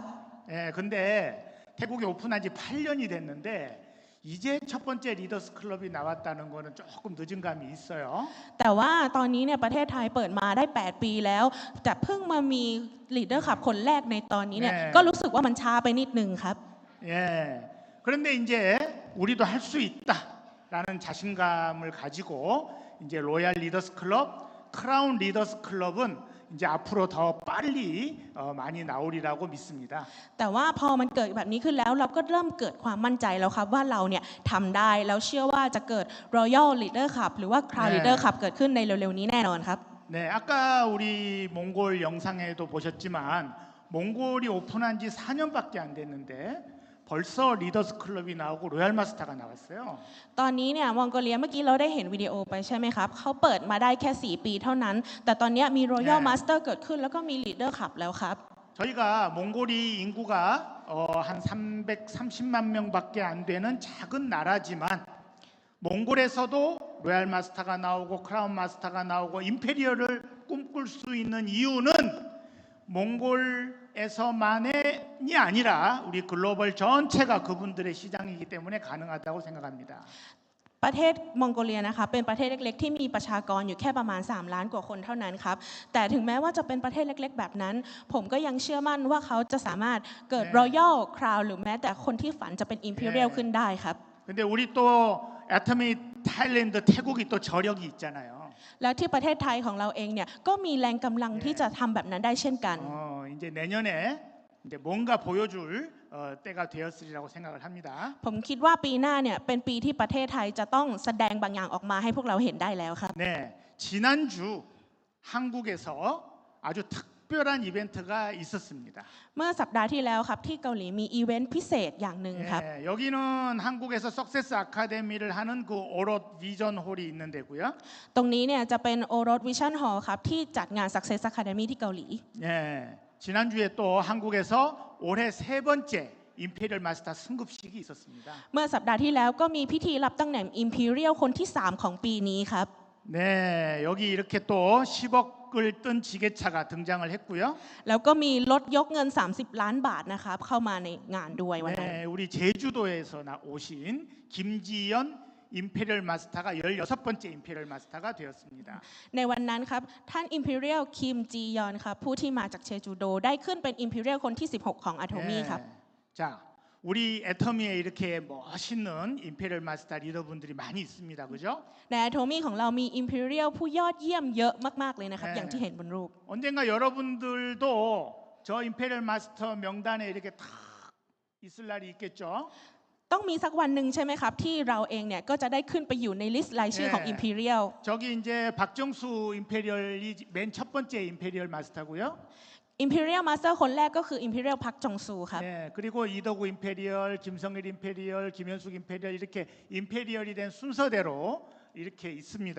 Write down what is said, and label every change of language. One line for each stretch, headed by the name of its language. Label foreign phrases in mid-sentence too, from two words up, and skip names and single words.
Korean: 근데 태국에 오픈한 지 8년이 됐는데 이제 첫 번째 리더스 클럽이 나왔다는 거는 조금 늦은 감이 있어요.
Thai: แต่ว่าตอนนี้เนี่ยประเทศไทยเปิดมาได้8 ปีแล้วแต่เพิ่งมามีลีดเดอร์ขับคนแรกในตอนนี้เนี่ยก็รู้สึกว่ามันช้าไปนิดนึงครับ
Korean: 그런데 이제 우리도 할 수 있다라는 자신감을 가지고 이제 로얄 리더스 클럽, 크라운 리더스 클럽은 이제 앞으로 더 빨리 많이 나오리라고 믿습니다.
Thai: แต่ว่าพอมันเกิดแบบนี้ขึ้นแล้วเราก็เริ่มเกิดความมั่นใจแล้วครับว่าเราเนี่ยทำได้แล้วเชื่อว่าจะเกิด Royal Leader Cup หรือว่า Crown Leader Cup เกิดขึ้นในเร็วๆนี้แน่นอนครับ
Korean: 네, 아까 우리 몽골 영상에도 보셨지만 몽골이 오픈한 지 4년밖에 안 됐는데 벌써 리더스 클럽이 나오고 로얄 마스터가 나왔어요.
Thai: ตอนนี้เนี่ยมองโกเลียเมื่อกี้เราได้เห็นวิดีโอไปใช่ไหมครับเขาเปิดมาได้แค่4 ปีเท่านั้นแต่ตอนนี้มี Royal Master เกิดขึ้นแล้วก็มี Leader Cup แล้วครับ
Korean: 저희가 몽골이 인구가 한 330만 명밖에 안 되는 작은 나라지만 몽골에서도 로얄 마스터가 나오고 크라운 마스터가 나오고 임페리얼을 꿈꿀 수 있는 이유는 몽골에서만이 아니라 우리 글로벌 전체가 그분들의 시장이기 때문에 가능하다고 생각합니다.
Thai: ประเทศมองโกเลียนะคะเป็นประเทศเล็กๆที่มีประชากรอยู่แค่ประมาณ3 ล้านกว่าคนเท่านั้นครับแต่ถึงแม้ว่าจะเป็นประเทศเล็กๆแบบนั้นผมก็ยังเชื่อมั่นว่าเขาจะสามารถเกิด Royal Crown หรือแม้แต่คนที่ฝันจะเป็น Imperial ขึ้นได้ครับ
Korean: 근데 우리 또 애터미 타일랜드 태국이 또 저력이 있잖아요.
Thai: แล้วที่ประเทศไทยของเราเองเนี่ยก็มีแรงกำลังที่จะทำแบบนั้นได้เช่นกัน
Korean: 이제 내년에 이제 뭔가 보여줄 때가 되었으리라고 생각을 합니다.
Thai: ผมคิดว่าปีหน้าเนี่ยเป็นปีที่ประเทศไทยจะต้องแสดงบางอย่างออกมาให้พวกเราเห็นได้แล้วครับ
Korean: 네, 지난주 한국에서 아주 특별한 이벤트가 있었습니다.
Thai: เมื่อสัปดาห์ที่แล้วครับที่เกาหลีมีอีเวนต์พิเศษอย่างหนึ่งครับ
Korean: 예, 여기는 한국에서 석세스 아카데미를 하는 그 오롯 비전 홀이 있는 데고요.
Thai: ตรงนี้เนี่ยจะเป็นโอรสวิชั่นฮอลล์ครับที่จัดงาน Success Academy ที่เกาหลี
Korean: 예, 지난주에 또 한국에서 올해 세 번째 임페리얼 마스터 승급식이 있었습니다.
Thai: เมื่อสัปดาห์ที่แล้วก็มีพิธีรับตำแหน่ง Imperial คนที่ 3 ของปีนี้ครับ
Korean: 네, 여기 이렇게 또 10억을 뜬 지게차가 등장을 했고요.
Thai: แล้วก็มีรถยกเงิน 30 ล้านบาทนะครับเข้ามาในงานด้วยวันนั้น
Korean: 네, 우리 제주도에서 오신 김지연 임페리얼 마스터가 16번째 임페리얼 마스터가 되었습니다.
Thai: ในวันนั้นครับท่าน Imperial คิมจียอนครับผู้ที่มาจากเชจูโดได้ขึ้นเป็น Imperial คนที่ 16 ของ Atomy ครับ
Korean: 자, 우리 애터미에 이렇게 멋있는 임페리얼 마스터 리더분들이 많이 있습니다. 그죠?
Thai: ใน Atomy ของเรามี Imperial ผู้ยอดเยี่ยมเยอะมากๆเลยนะครับอย่างที่เห็นบนรูป
Korean: 언젠가 여러분들도 저 임페리얼 마스터 명단에 이렇게 탁 있을 날이 있겠죠?
Thai: ต้องมีสักวันหนึ่งใช่ไหมครับที่เราเองเนี่ยก็จะได้ขึ้นไปอยู่ในลิสต์รายชื่อของ Imperial
Korean: 저기 이제 박정수 임페리얼이 맨 첫 번째 임페리얼 마스터고요.
Thai: Imperial Master คนแรกก็คือ Imperial พักจงซูครับ
Korean: 네, 그리고 이덕우 임페리얼, 김성일 임페리얼, 김현숙 임페리얼 이렇게 임페리얼이 된 순서대로 이렇게 있습니다.